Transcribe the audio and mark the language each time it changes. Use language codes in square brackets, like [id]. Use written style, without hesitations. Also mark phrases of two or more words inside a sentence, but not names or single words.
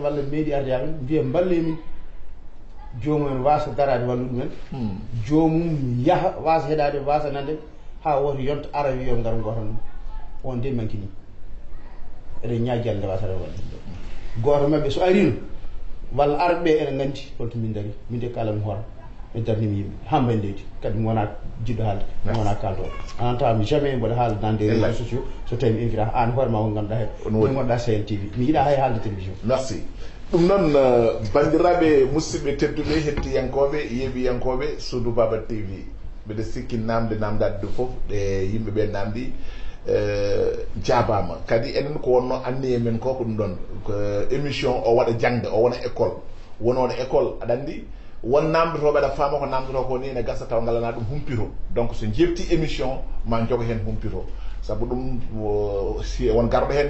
[ff] walla meeɗi arde yamen mbiya mballe min jomum wasa darade wallude men jomum yaaha wasa heɗade wasa nande ha woto yonta ara wiyo ngar goto ɗum on de mankini eɗen ñaggi Allah nde wasata wadde goto mabɓe so arino walla arɓe ene gandi holto min daari min de kalami hoora mi darnimi yimɓe hamba en leydi kadi mi wona jiɗɗo haalde mi wona kaldowo anantami jamais mboɗo haala [fr] dans des réseaux sociaux [ff] so tawi mi invita an hoorema ko ganduɗa he mi gonɗa Sahel TV mi yiiɗa hay haalde télévision merci ɗum noon bandiraɓe musidɓe tedduɓe hettiyankoɓe yeeɓiyankoɓe Soudou Baba TV mbiɗa sikki namde namdade ɗo foof ɗe yimɓeɓe namdi jaabama kadi enen ko wonno anni e men ko ɗum ɗon émission o waɗa jangde o wona école wonono école aɗa andi won namdotoɓe aɗa faama ko namdoto ko ni ne gasa taw ngalana ɗum humpito donc so jefti émission ma jogo hen humpito saabu ɗum si won garɗo hen